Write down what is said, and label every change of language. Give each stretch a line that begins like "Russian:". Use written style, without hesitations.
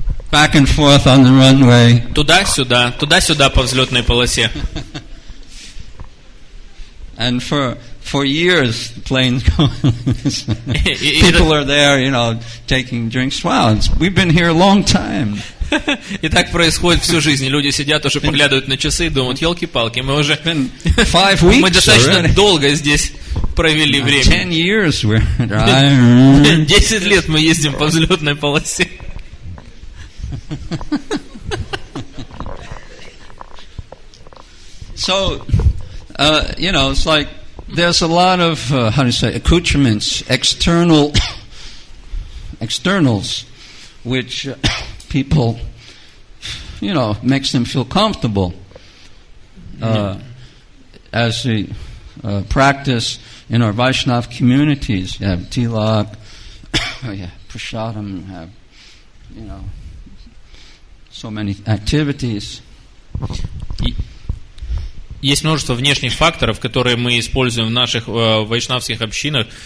English: Back and forth on the runway.
Russian: Туда-сюда по взлетной полосе.
English: And for years, the plane's going. People are there, taking drinks. Wow, we've been here a long time.
Russian: И так происходит всю жизнь. Люди сидят, уже поглядывают на часы и думают, елки-палки, мы уже
English: 5 weeks
Russian: мы достаточно долго здесь провели время.
English: 10 years
Russian: 10 лет мы ездим по взлетной полосе.
English: So, it's like there's a lot of accoutrements, externals, which people, makes them feel comfortable. As we practice in our Vaishnav communities, you have tilak, you have prasadam, you have, so many activities.
Russian: Есть множество внешних факторов, которые мы используем в наших вайшнавских общинах.